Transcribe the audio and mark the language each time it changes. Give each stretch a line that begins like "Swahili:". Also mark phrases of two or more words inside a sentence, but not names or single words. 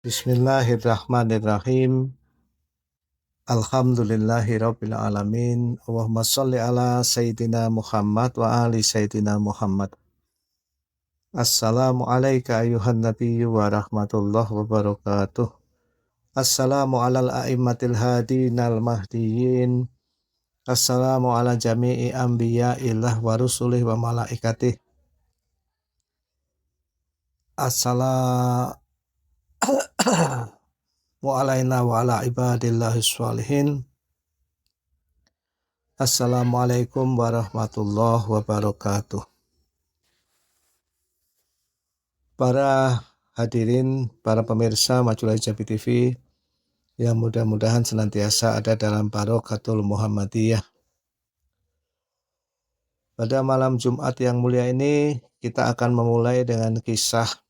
Arabic: بسم الله الرحمن الرحيم. الحمد لله رب العالمين. اللهم صل على سيدنا محمد وآل سيدنا محمد. السلام عليك أيها النبي ورحمة الله وبركاته. السلام على الأئمة الهادين المهديين. السلام على جميع أنبياء الله ورسله وملائكته. السلام علينا وعلى عباد الله الصالحين. السلام عليكم ورحمة الله وبركاته.
Indonesian: Para hadirin, para pemirsa Majulah Hijabi TV yang mudah-mudahan senantiasa ada dalam
Arabic: بركات المحمدية.
Indonesian: Pada malam Jumat yang mulia ini kita akan memulai dengan kisah.